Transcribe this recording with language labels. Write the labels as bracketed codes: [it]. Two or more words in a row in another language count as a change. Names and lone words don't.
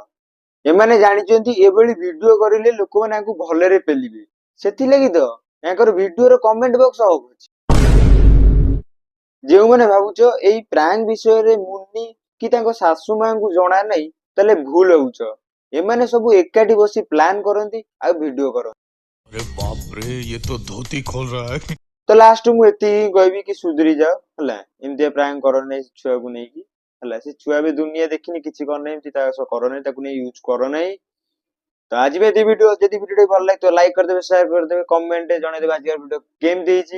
[or] ଏମାନେ ଜାଣିଛନ୍ତି ଏଭଳି ଭିଡିଓ କରିଲେ ଲୋକମାନେ ଆଙ୍କୁ ଭଲରେ ପେଲିବେ, ସେଥିଲାଗି ତ ୟାଙ୍କର ଭିଡିଓର [en] comment box off [or] ଅଛି। ଯେଉଁମାନେ ଭାବୁଛ ଏଇ ପ୍ରାଙ୍କ ବିଷୟରେ ମୁନି କି ତାଙ୍କ ଶାଶୁ ମାଙ୍କୁ ଜଣା ନାହିଁ, ତାହେଲେ ଭୁଲ ହଉଛ। ଏମାନେ ସବୁ ଏକାଠି ବସି ପ୍ଲାନ କରନ୍ତି ଆଉ ଭିଡିଓ କରନ୍ତି। [hi] अरे बाप रे, ये तो धोती खोल रहा है। [or] ତ ଲାଷ୍ଟ ମୁଁ ଏତିକି ହିଁ କହିବି କି ସୁଧୁରି ଯାଅ ହେଲା, ଏମିତିଆ ପ୍ରାଙ୍କ କର ନାହିଁ ଛୁଆକୁ ନେଇକି ହେଲା। ସେ ଛୁଆ ବି ଦୁନିଆ ଦେଖିନି, କିଛି କର ନାହିଁ, ଏମିତି ତା ସହ କର ନାହିଁ, ତାକୁ ନେଇ ୟୁଜ କର ନାହିଁ। ତ ଆଜି ବି ଏତି ଭିଡିଓ, ଯଦି ଭିଡିଓ ଭଲ ଲାଗିଥିବ ଲାଇକ୍ କରିଦେବେ, ସେୟାର କରିଦେବେ, କମେଣ୍ଟ ଜଣେଇଦେବେ ଆଜିର ଭିଡିଓ କେମିତି ହେଇଛି।